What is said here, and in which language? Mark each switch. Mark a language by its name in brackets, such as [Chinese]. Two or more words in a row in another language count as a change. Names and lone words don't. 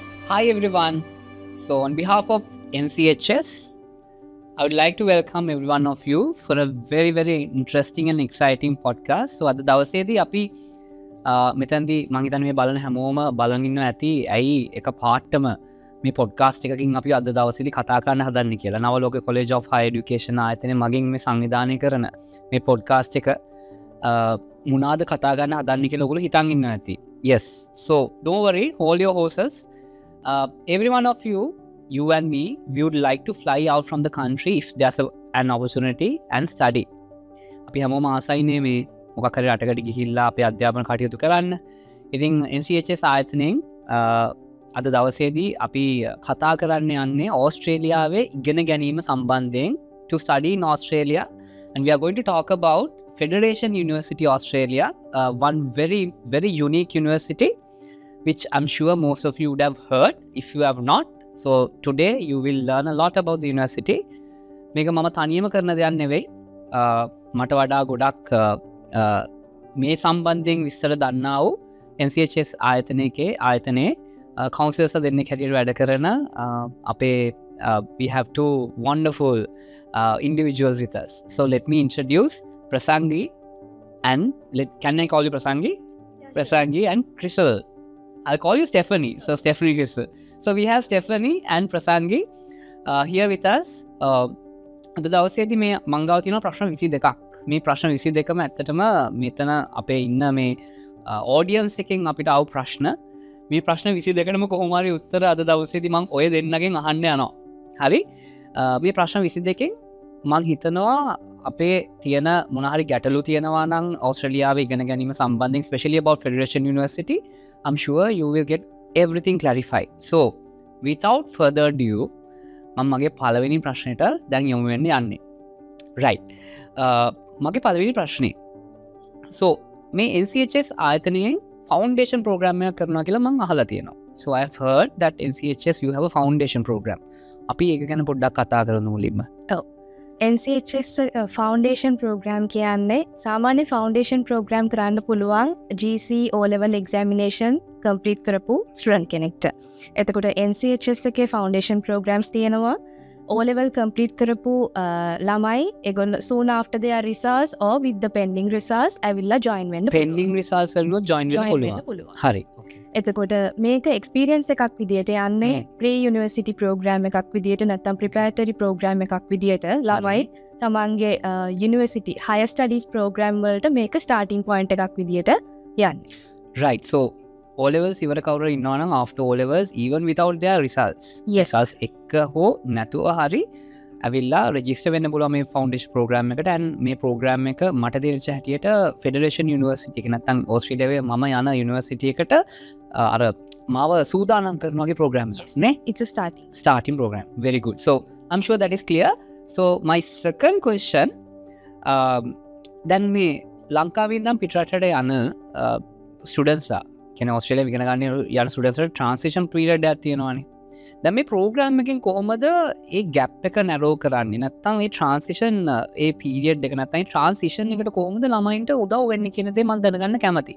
[English] Hi everyone. So on behalf of NCHS, I would like to welcome every one of you for a very interesting and exciting podcast. [Sinhala] So අද දවසේදී අපි මෙතනදී මම හිතන්නේ මේ බලන හැමෝම බලන් ඉන්නවා ඇති ඇයි එක පාටම මේ පොඩ්කාස්ට් එකකින් අපි අද දවසේදී කතා කරන්න හදන්නේ කියලා. නවලෝක College of Higher Education ආයතනයේ මගින් මේ සංවිධානය කරන මේ පොඩ්කාස්ට් එක මොනවාද කතා කරන්න හදන්නේ කියලා ඔයගොල්ලෝ හිතන් ඉන්නවා ඇති. [English] Yes. So don't worry, hold your horses. Every one of you and me, we would like to fly out from the country if there's an opportunity and study. [Sinhala] අපි හැමෝම ආසයිනේ මේ මොකක් හරි රටකට ගිහිල්ලා අපේ අධ්‍යාපන කටයුතු කරන්න. ඉතින් NCHS ආයතනයෙන් අද දවසේදී අපි කතා කරන්න යන්නේ ඕස්ට්‍රේලියාවේ ඉගෙන ගැනීම සම්බන්ධයෙන් [English] to study in Australia, and we are going to talk about Federation University Australia, one very unique university which I'm sure most of you would have heard. If you have not, so today you will learn a lot about the university. [Sinhala] මේක මම තනියම කරන දෙයක් නෙවෙයි. මට වඩා ගොඩක් මේ සම්බන්ධයෙන් විස්තර දන්නා වූ NCHS ආයතනයේ counselors දෙන්නෙක් හැටියට වැඩ කරන අපේ [English] we have two wonderful individuals with us. So let me introduce Prasangi and can I call you Prasangi? Yes, Prasangi and Crystal. I'll call you Stephanie. So Stephanie, Crystal. So we have Stephanie and Prasangi here with us. [Sinhala] අද දවසේදී මේ මං ගාව තියෙන ප්‍රශ්න 22ක්. මේ ප්‍රශ්න 22ම ඇත්තටම මෙතන අපේ ඉන්න මේ audience එකෙන් අපිට ආව ප්‍රශ්න. මේ ප්‍රශ්න 22කටම කොහොම හරි උත්තර අද දවසේදී මං ඔය දෙන්නගෙන් අහන්න යනවා. හරි? මේ ප්‍රශ්න 22කින් මං හිතනවා අපේ තියෙන මොන හරි ගැටලු තියෙනවා නම් ඕස්ට්‍රේලියාවේ ඉගෙන ගැනීම සම්බන්ධයෙන්, [English] especially about Federation University, I'm sure you will get everything clarified. So without further ado, [Sinhala] මම මගේ පළවෙනි ප්‍රශ්නෙට දැන් යමු වෙන්න යන්නේ. Right. මගේ පළවෙනි ප්‍රශ්නේ. So මේ NCHS ආයතනයෙන් [English] foundation program [Sinhala] එකක් කරනවා කියලා මම අහලා තියෙනවා. [English] So I have heard that NCHS you have a foundation program. [Sinhala] අපි ඒක ගැන පොඩ්ඩක් කතා කරමු මුලින්ම. ඔව්. NCHS [English] foundation program [Sinhala] කියන්නේ සාමාන්‍ය [English] foundation program [Sinhala] කරන්න පුළුවන් [English] GC O-level examination complete [Sinhala] කරපු ස්ටුඩන්ට් කෙනෙක්ට. එතකොට NCHS එකේ [English] foundation programs [Sinhala] තියෙනවා [English] O-level complete [Sinhala] කරපු ළමයි ඒගොල්ලෝ [English] soon after their results or with the pending results [Sinhala] ඇවිල්ලා join වෙන්න පුළුවන්. [English] pending results [Sinhala] වලුත් join වෙන්න පුළුවන්. හරි. එතකොට මේක එක්ස්පීරියන්ස් එකක් විදියට යන්නේ [English] pre university program [Sinhala] එකක් විදියට නැත්නම් [English] preparatory program [Sinhala] එකක් විදියට ළමයි තමන්ගේ [English] university higher studies program [Sinhala] වලට මේක [English] starting point [Sinhala] එකක් විදියට යන්නේ. [English] Right. So O-levels [Sinhala] ඉවර කවුරු ඉන්නවා නම් [English] after O-levels even without their results. Yes. [Sinhala] results එක හෝ නැතුව හරි ඇවිල්ලා රෙජිස්ටර් වෙන්න පුළුවන් මේ [English] foundation program [Sinhala] එකට. and මේ ප්‍රෝග්‍රෑම් එක මට තේරිච්ච හැටියට ෆෙඩරේෂන් යුනිවර්සිටි එක නැත්නම් ඕස්ට්‍රේලියාවේ මම යන යුනිවර්සිටි එකට අර මාව සූදානම් කරන වගේ ප්‍රෝග්‍රෑම් එකක් නේ. [English] It's a starting program. Very good. So I'm sure that is clear. So my second question, [Sinhala] දැන් මේ ලංකාවේ ඉඳන් පිටරටට යන students කියන්නේ ඕස්ට්‍රේලියාව ඉගෙන ගන්න යන students වල [English] transition period [Sinhala] එකක් තියෙනවානේ. දැන් මේ ප්‍රෝග්‍රෑම් එකෙන් කොහොමද ඒ gap එක narrow කරන්නේ? නැත්නම් මේ transition ඒ period එක නැත්නම් transition එකට කොහොමද ළමයින්ට උදව් වෙන්නේ කියන දේ මම දැනගන්න කැමතියි.